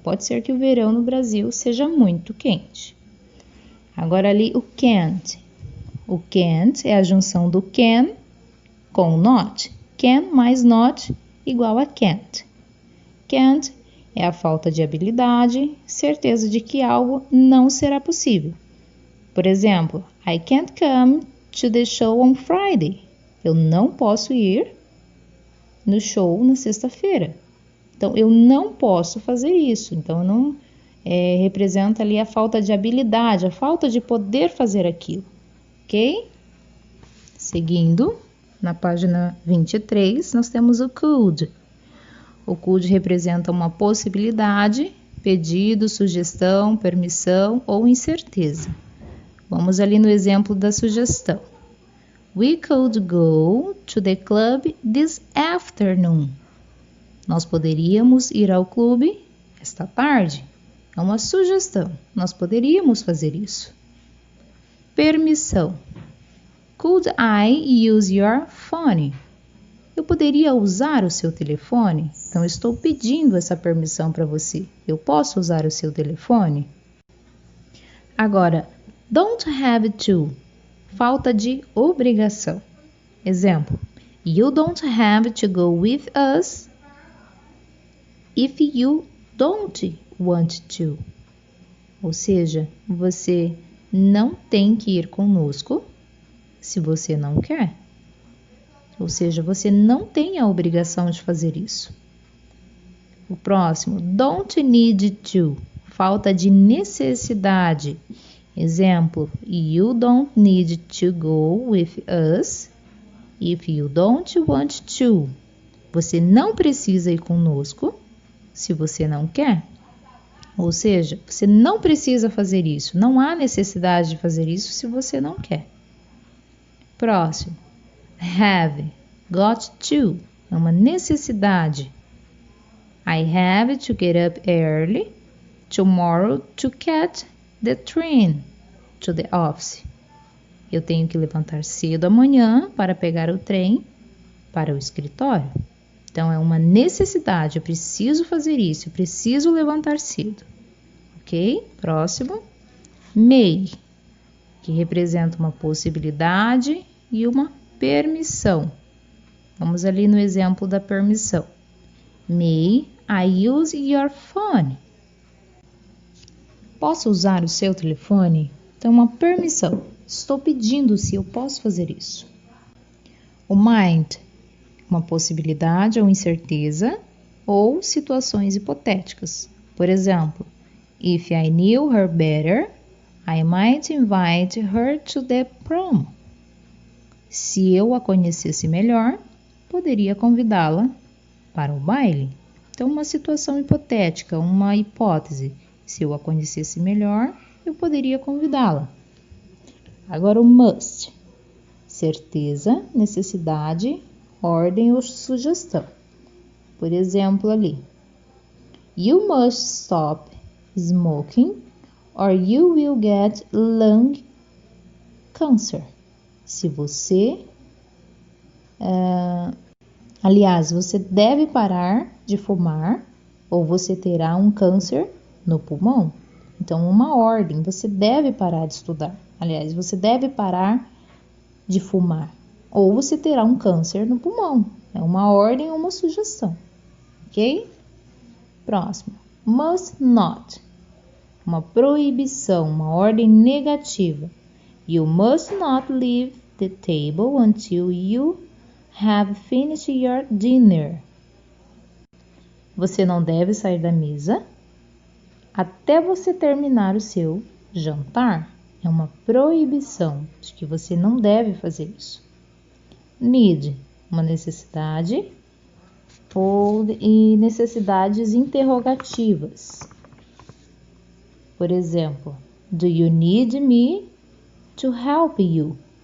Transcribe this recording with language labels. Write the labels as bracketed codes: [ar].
[pt] Pode ser que o verão no Brasil seja muito quente. Agora ali o can't. O can't é a junção do can com not. Can mais not igual a can't. Can't é a falta de habilidade, certeza de que algo não será possível. Por exemplo, [en] I can't come to the show on Friday. [pt] Eu não posso ir no show na sexta-feira. Então, eu não posso fazer isso. Então, não representa ali a falta de habilidade, a falta de poder fazer aquilo. Ok? Seguindo, na página 23, nós temos o could. O could representa uma possibilidade, pedido, sugestão, permissão ou incerteza. Vamos ali no exemplo da sugestão. [en] We could go to the club this afternoon. [pt] Nós poderíamos ir ao clube esta tarde. É uma sugestão. Nós poderíamos fazer isso. Permissão. [en] Could I use your phone? [pt] Eu poderia usar o seu telefone? Então, estou pedindo essa permissão para você. Eu posso usar o seu telefone? Agora, don't have to. Falta de obrigação. Exemplo. [en] You don't have to go with us if you don't want to. [pt] Ou seja, você não tem que ir conosco se você não quer. Ou seja, você não tem a obrigação de fazer isso. O próximo, don't need to. Falta de necessidade. Exemplo, [en] you don't need to go with us if you don't want to. [pt] Você não precisa ir conosco se você não quer. Ou seja, você não precisa fazer isso. Não há necessidade de fazer isso se você não quer. Próximo. Have, got to. É uma necessidade. [en] I have to get up early tomorrow to catch the train to the office. [pt] Eu tenho que levantar cedo amanhã para pegar o trem para o escritório. Então, é uma necessidade. Eu preciso fazer isso. Eu preciso levantar cedo. Ok? Próximo. May, que representa uma possibilidade e uma permissão. Vamos ali no exemplo da permissão. [en] May I use your phone? [pt] Posso usar o seu telefone? Então, uma permissão. Estou pedindo se eu posso fazer isso. O might, uma possibilidade ou incerteza ou situações hipotéticas. Por exemplo, [en] if I knew her better, I might invite her to the prom. [pt] Se eu a conhecesse melhor, poderia convidá-la para o baile. Então, uma situação hipotética, uma hipótese. Se eu a conhecesse melhor, eu poderia convidá-la. Agora o must. Certeza, necessidade, ordem ou sugestão. Por exemplo, ali. [en] You must stop smoking or you will get lung cancer. [pt] Se você... aliás, você deve parar de fumar ou você terá um câncer no pulmão. Então, uma ordem, você deve parar de estudar. Aliás, você deve parar de fumar ou você terá um câncer no pulmão. É uma ordem ou uma sugestão, ok? Próximo, must not. Uma proibição, uma ordem negativa. [en] You must not leave the table until you have finished your dinner. [pt] Você não deve sair da mesa até você terminar o seu jantar. É uma proibição de que você não deve fazer isso. Need, uma necessidade e necessidades interrogativas. Por exemplo, [en] do you need me to help you?